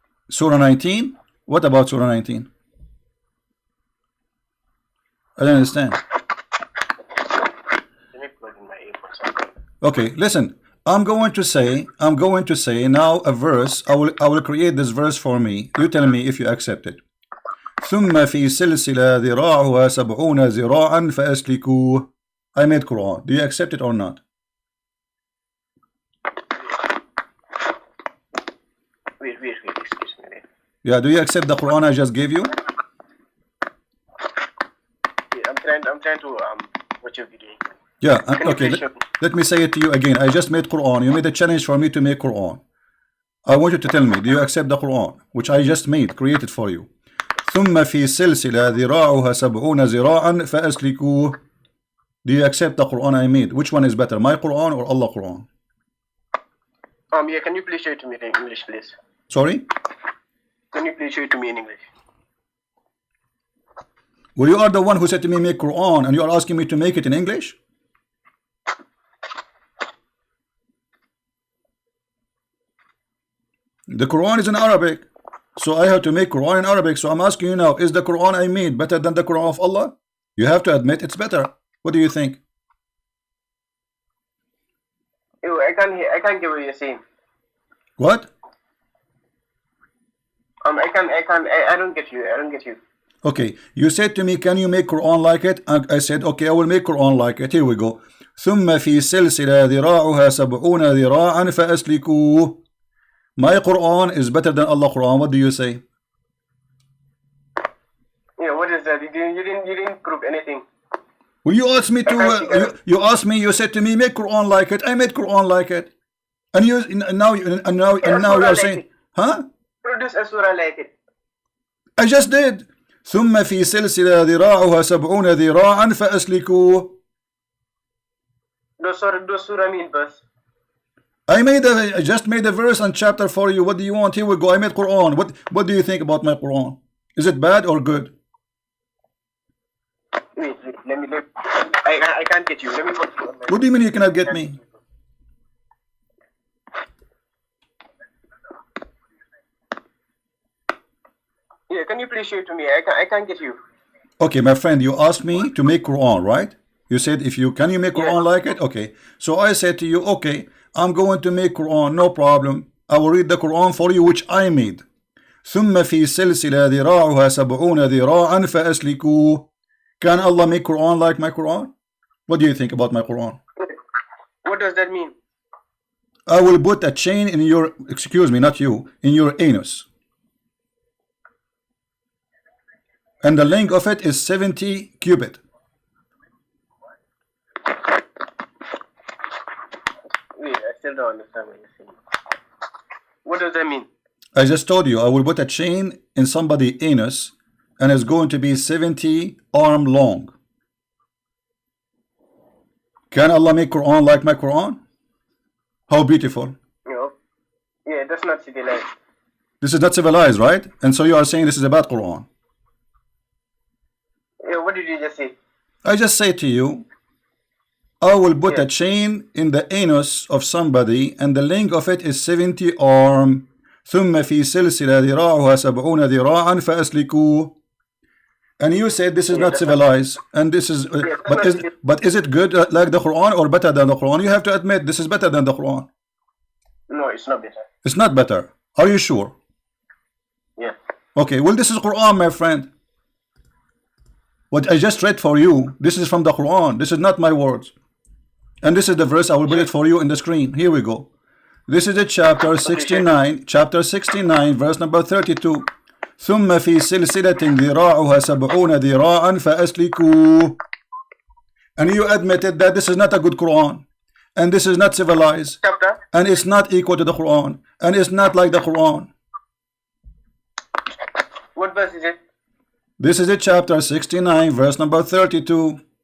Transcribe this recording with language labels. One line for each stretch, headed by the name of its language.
English: Surah 19? What about Surah 19? I don't understand. Let me plug in my earphones. Okay, listen. I'm going to say now a verse. I will create this verse for me. You tell me if you accept it.
Arabic: ثم في سلسلة ذراعها 70 ذراعا فأسلكوه.
English: I made Quran. Do you accept it or not? Wait, excuse me. Yeah, do you accept the Quran I just gave you? Yeah, I'm trying to watch your video. Yeah, okay. Let me say it to you again. I just made Quran. You made a challenge for me to make Quran. I want you to tell me, do you accept the Quran, which I just created for you?
Arabic: ثم في سلسلة ذراعها 70 ذراعا فأسلكوه.
English: Do you accept the Quran I made? Which one is better, my Quran or Allah Quran? Yeah, can you please show it to me in English, please? Sorry? Can you please show it to me in English? Well, you are the one who said to me make Quran, and you are asking me to make it in English? The Quran is in Arabic. So I have to make Quran in Arabic. So I'm asking you now, is the Quran I made better than the Quran of Allah? You have to admit it's better. What do you think? Ew, I can't get what you're saying. What? I don't get you. Okay, you said to me, can you make Quran like it? I said, okay, I will make Quran like it. Here we go.
Arabic: ثم في سلسلة ذراعها 70 ذراعا فأسلكوه.
English: My Quran is better than Allah Quran. What do you say? Yeah, what is that? You didn't prove anything. Well, you asked me to. You asked me. You said to me, make Quran like it. I made Quran like it. And now you are saying, huh? Produce a surah like it. I just did.
Arabic: ثم في سلسلة ذراعها 70 ذراعا فأسلكوه.
English: Those surah mean verse. I just made a verse and chapter for you. What do you want? Here we go. I made Quran. What do you think about my Quran? Is it bad or good? Wait, I can't get you. Let me go. What do you mean you cannot get me? Yeah, can you please show it to me? I can't get you. Okay, my friend, you asked me to make Quran, right? You said can you make Quran like it? Okay. So I said to you, okay, I'm going to make Quran, no problem. I will read the Quran for you, which I made.
Arabic: ثم في سلسلة ذراعها 70 ذراعا فأسلكوه.
English: Can Allah make Quran like my Quran? What do you think about my Quran? What does that mean? I will put a chain in your, excuse me, not you, in your anus. And the length of it is 70 cubit. Wait, I still don't understand what you're saying. What does that mean? I just told you, I will put a chain in somebody's anus and it's going to be 70 arm long. Can Allah make Quran like my Quran? How beautiful. No. Yeah, that's not civilized. This is not civilized, right? And so you are saying this is a bad Quran. Yeah, what did you just say? I just say to you, I will put a chain in the anus of somebody and the length of it is 70 arm.
Arabic: ثم في سلسلة ذراعها 70 ذراعا فأسلكوه.
English: And you said this is not civilized, and this is, but is it good like the Quran or better than the Quran? You have to admit this is better than the Quran. No, it's not better. It's not better. Are you sure? Yeah. Okay, well this is Quran, my friend. What I just read for you, this is from the Quran. This is not my words. And this is the verse, I will put it for you in the screen. Here we go. This is the chapter 69, verse number 32.
Arabic: ثم في سلسلة ذراعها 70 ذراعا فأسلكوه.
English: And you admitted that this is not a good Quran, and this is not civilized, Chapter? and it's not equal to the Quran, and it's not like the Quran. What verse is it? This is the chapter 69, verse number 32.